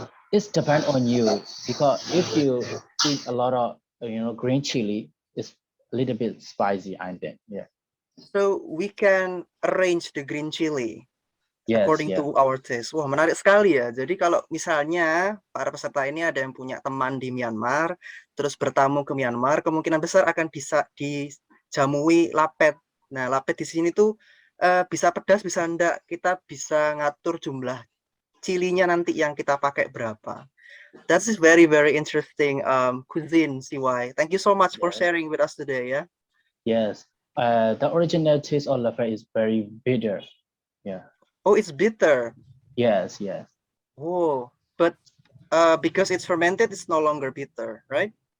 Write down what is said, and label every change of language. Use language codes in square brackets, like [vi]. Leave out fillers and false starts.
[en] It depends on you, because if you eat a lot of green chili, it's a little bit spicy, I think. Yeah. So we can arrange the green chili according Yes. [id] to our taste. Wah, menarik sekali ya. Jadi kalau misalnya para peserta ini ada yang punya teman di Myanmar, terus bertamu ke Myanmar, kemungkinan besar akan bisa dijamui lapet. Nah, lapet di sini tuh bisa pedas, bisa enggak. Kita bisa ngatur jumlah chilinya nanti yang kita pakai berapa. [en] That is very, very interesting cuisine, CY. Thank you so much for sharing with us today. Yeah. Yes. The original taste of leper is very bitter. Yeah. Oh, it's bitter. Yes. Oh, but because it's fermented, it's no longer bitter, right?